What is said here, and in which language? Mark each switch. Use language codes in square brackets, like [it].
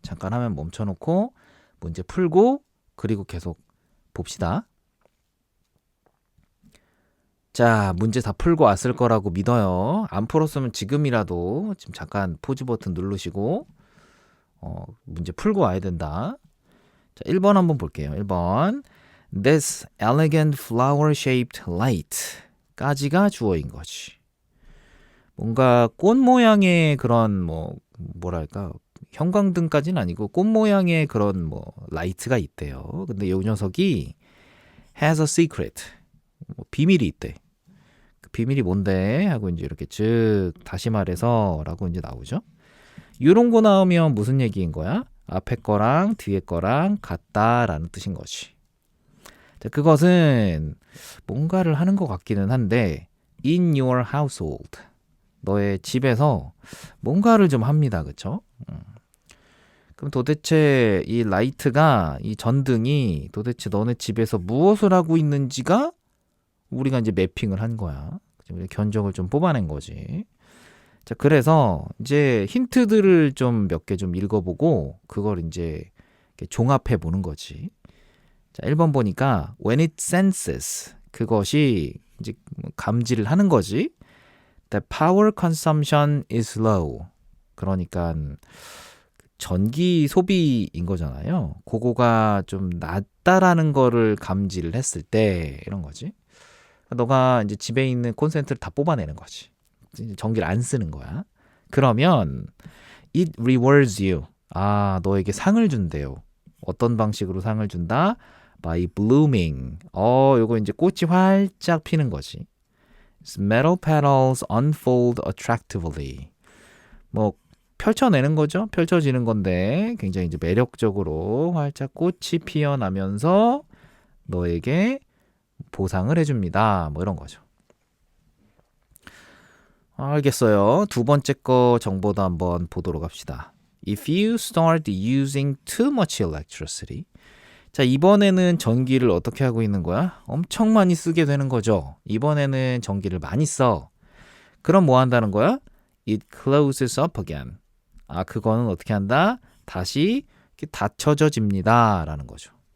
[ko] 잠깐 화면 멈춰놓고 문제 풀고 그리고 계속 봅시다. 자, 문제 다 풀고 왔을 거라고 믿어요. 안 풀었으면 지금이라도 지금 잠깐 포즈 버튼 누르시고 문제 풀고 와야 된다. 자, 1번 한번 볼게요. 1번. [en] This elegant flower-shaped light [ko] 까지가 주어인 거지. 뭔가 꽃 모양의 그런 뭐랄까 형광등까지는 아니고 꽃 모양의 그런 라이트가 있대요. 근데 이 녀석이 [en] has a secret [ko] 비밀이 있대. 그 비밀이 뭔데? 하고 이제 이렇게 즉 다시 말해서라고 이제 나오죠. 이런 거 나오면 무슨 얘기인 거야? 앞에 거랑 뒤에 거랑 같다라는 뜻인 거지. 자, 그것은 뭔가를 하는 것 같기는 한데 [en] in your household [ko] 너의 집에서 뭔가를 좀 합니다. 그쵸? 그럼 도대체 이 라이트가 이 전등이 도대체 너네 집에서 무엇을 하고 있는지가 우리가 이제 매핑을 한 거야. 견적을 좀 뽑아낸 거지. 자, 그래서 이제 힌트들을 좀 몇 개 좀 읽어보고 그걸 이제 종합해 보는 거지. 자, 1번 보니까 [en] when it senses [ko] 그것이 이제 감지를 하는 거지. [en] The power consumption is low. [ko] 그러니까 전기 소비인 거잖아요. 그거가 좀 낮다라는 거를 감지를 했을 때 이런 거지. 너가 이제 집에 있는 콘센트를 다 뽑아내는 거지. 전기를 안 쓰는 거야. 그러면 [en] it rewards you. [ko] 아, 너에게 상을 준대요. 어떤 방식으로 상을 준다? [en] By blooming. [ko] 요거 이제 꽃이 활짝 피는 거지. [en] Metal petals unfold attractively. [ko] 펼쳐내는 거죠. 펼쳐지는 건데 굉장히 이제 매력적으로 활짝 꽃이 피어나면서 너에게 보상을 해줍니다. 이런 거죠. 알겠어요. 두 번째 거 정보도 한번 보도록 합시다. [en] If you start using too much electricity. [ko] 자, 이번에는 전기를 어떻게 하고 있는 거야? 엄청 많이 쓰게 되는 거죠. 이번에는 전기를 많이 써. 그럼 뭐 한다는 거야? [en] It closes up again. [ko] 그거는 어떻게 한다? 다시 닫혀집니다. 라는 거죠.